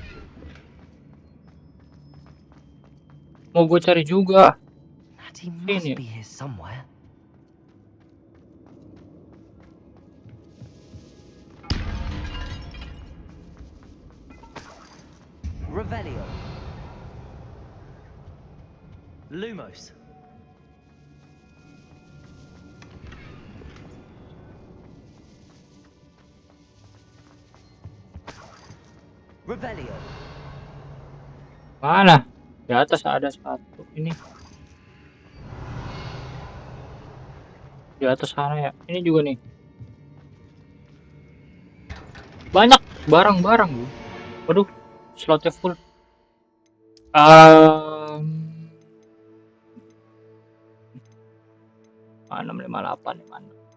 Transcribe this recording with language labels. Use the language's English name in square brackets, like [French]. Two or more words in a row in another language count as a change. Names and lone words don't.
[Indonesian] Mau gue cari juga. [English] He must be here somewhere. [Latin] Revelio. Lumos. Revelio. [Indonesian] Mana? Di atas ada satu ini. Di atas sana ya. Ini juga nih. Banyak barang-barang bu. Waduh, slotnya full. Mana 658 nih mana?